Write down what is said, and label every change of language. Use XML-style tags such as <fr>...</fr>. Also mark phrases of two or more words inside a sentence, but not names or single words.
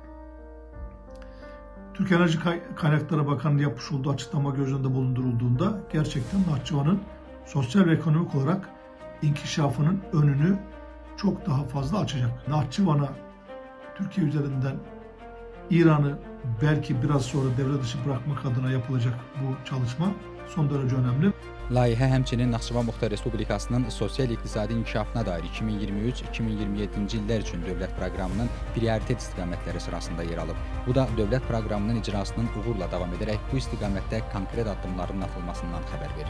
<tr>Türk Enerji Kaynakları Bakanlığı yapmış olduğu açıklama göz önünde bulundurulduğunda gerçekten Nahçıvan'ın sosyal ve ekonomik olarak inkişafının önünü çok daha fazla açacak. Nahçıvan'a Türkiye üzerinden İran'ı belki biraz sonra devre dışı bırakmak adına yapılacak bu çalışma son derece önemli.</tr> <az>Layihə həmçinin Naxçıvan Muxtar Respublikasının sosial-iqtisadi inkişafına dair 2023-2027-ci illər üçün dövlət proqramının prioritet istiqamətləri sırasında yer alıb. Bu da dövlət proqramının icrasının uğurla davam edərək bu istiqamətdə konkret addımların atılmasından xəbər verir.</az>